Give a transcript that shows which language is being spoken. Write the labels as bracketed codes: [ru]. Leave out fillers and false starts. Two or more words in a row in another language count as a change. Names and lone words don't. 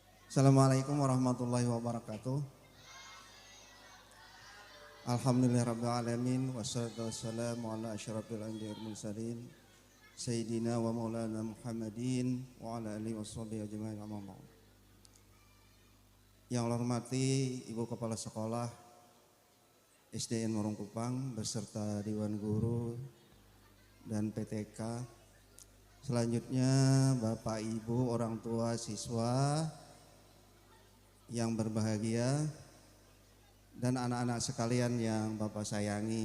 [ar] السلام عليكم ورحمة الله وبركاته. الحمد لله رب العالمين. والصلاة والسلام على أشرف الأنبياء والمرسلين سيدنا ومولانا محمد وعلى آله وصحبه أجمعين أما بعد. [id] Yang Allah hormati Ibu Kepala Sekolah SDN Morongkupang beserta Dewan Guru dan PTK. Selanjutnya Bapak Ibu orang tua siswa yang berbahagia dan anak-anak sekalian yang Bapak sayangi.